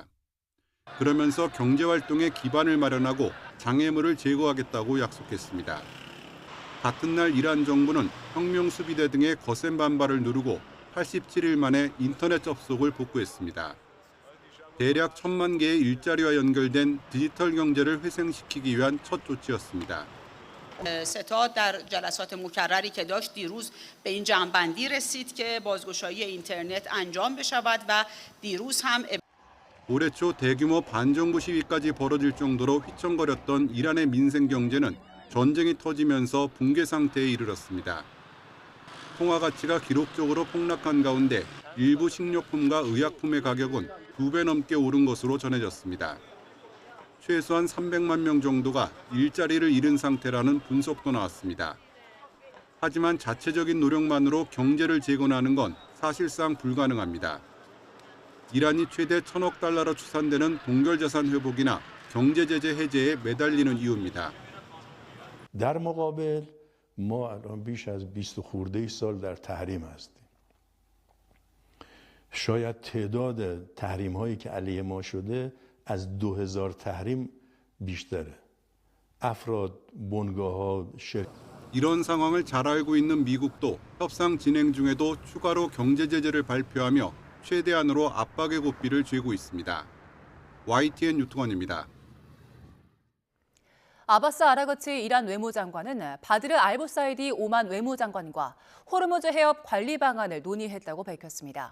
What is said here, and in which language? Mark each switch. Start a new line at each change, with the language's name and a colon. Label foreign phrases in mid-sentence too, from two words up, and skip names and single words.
Korean: 그러면서 경제활동의 기반을 마련하고 장애물을 제거하겠다고 약속했습니다. 같은 날 이란 정부는 혁명수비대 등의 거센 반발을 누르고 87일 만에 인터넷 접속을 복구했습니다. 대략 1,000만 개의 일자리와 연결된 디지털 경제를 회생시키기 위한 첫 조치였습니다.
Persian: ستاد در جلسات مکرری که داشت دیروز به این جمع‌بندی رسید که بازگشایی اینترنت انجام بشود و دیروز هم
Korean: 올해 초 대규모 반정부 시위까지 벌어질 정도로 휘청거렸던 이란의 민생 경제는 전쟁이 터지면서 붕괴 상태에 이르렀습니다. 통화 가치가 기록적으로 폭락한 가운데 일부 식료품과 의약품의 가격은 2배 넘게 오른 것으로 전해졌습니다. 최소한 300만 명 정도가 일자리를 잃은 상태라는 분석도 나왔습니다. 하지만 자체적인 노력만으로 경제를 재건하는 건 사실상 불가능합니다. 이란이 최대 1,000억 달러로 추산되는 동결자산 회복이나 경제 제재 해제에 매달리는 이유입니다.
Persian: در مقابل ما الان بیش از 20 خورده سال در تحریم هستیم. شاید تعداد تحریم هایی که علیه ما شده از 2000 تحریم بیشتره. افراد، بنگاه‌ها،
Korean: 이런 상황을 잘 알고 있는 미국도 협상 진행 중에도 추가로 경제 제재를 발표하며 최대한으로 압박의 고삐를 쥐고 있습니다. YTN 유통원입니다. 아바스 아라거치 이란 외무장관은 바드르 알부사이디 오만 외무장관과 호르무즈 해협 관리 방안을 논의했다고 밝혔습니다.